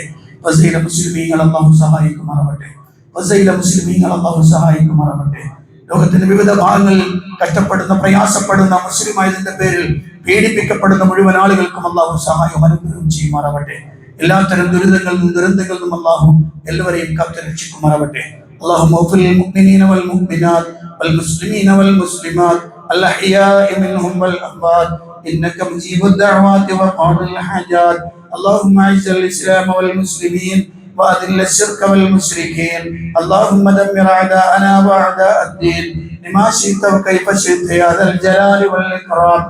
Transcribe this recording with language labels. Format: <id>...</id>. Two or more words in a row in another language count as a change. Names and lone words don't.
<ml>വസീല മുസ്ലിമീങ്ങൾ അള്ളാഹു സഹായിക്കുമാറാവട്ടെ. വസീല മുസ്ലിമീങ്ങൾ അള്ളാഹു സഹായിക്കുമാറാവട്ടെ. ലോകത്തിന്റെ വിവിധ ഭാഗങ്ങളിൽ കഷ്ടപ്പെടുന്ന, പ്രയാസപ്പെടുന്ന, മുസ്ലിമായതിന്റെ പേരിൽ പീഡിപ്പിക്കപ്പെടുന്ന മുഴുവൻ ആളുകൾക്കും അള്ളാഹു സഹായം അനുഗ്രഹം ചെയ്യുമാറാവട്ടെ. എല്ലാത്തരം ദുരന്തങ്ങളിൽ നിന്നും അള്ളാഹു എല്ലാവരെയും കാത്തു രക്ഷിക്കുമാറാവട്ടെ.</ml> <ar>اللهم اغفر للمؤمنين والمؤمنات والمسلمين والمسلمات الأحياء منهم والأموات إنك مجيب الدعوات وقاضي الحاجات. اللهم أعز الإسلام والمسلمين وأذل الشرك والمشركين. اللهم دمر أعداءنا وأعداء الدين لما شئت وكيف شئت يا ذا الجلال والإكرام.</ar>